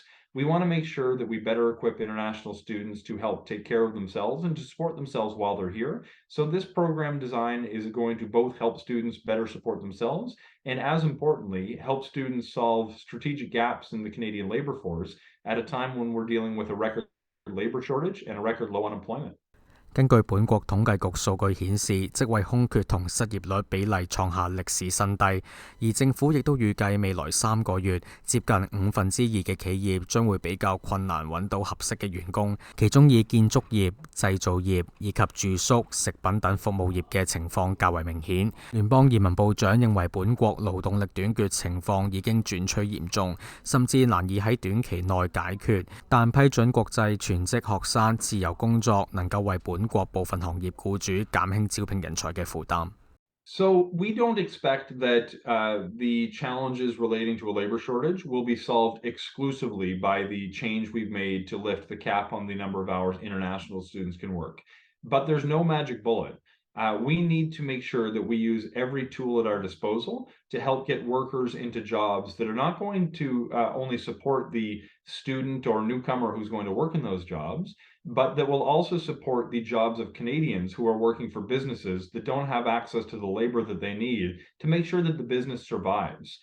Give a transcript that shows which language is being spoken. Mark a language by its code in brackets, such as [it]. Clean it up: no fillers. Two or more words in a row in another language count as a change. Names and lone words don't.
[en] We want to make sure that we better equip international students to help take care of themselves and to support themselves while they're here. So this program design is going to both help students better support themselves and, as importantly, help students solve strategic gaps in the Canadian labor force at a time when we're dealing with a record labor shortage and a record low unemployment. [yue] 根據本國統計局數據顯示，職位空缺同失業率比例創下歷史新低，而政府亦都預計未來3個月，接近2/5嘅企業將會比較困難揾到合適嘅員工，其中以建築業、製造業以及住宿、食品等服務業嘅情況較為明顯。聯邦移民部長認為本國勞動力短缺情況已經轉趨嚴重，甚至難以喺短期內解決，但批准國際全職學生自由工作能夠為本國部分行業僱主減輕招聘人才嘅負擔。 [en] So we don't expect that the challenges relating to a labor shortage will be solved exclusively by the change we've made to lift the cap on the number of hours international students can work. But there's no magic bullet. We need to make sure that we use every tool at our disposal to help get workers into jobs that are not going to only support the student or newcomer who's going to work in those jobs, but that will also support the jobs of Canadians who are working for businesses that don't have access to the labor that they need to make sure that the business survives.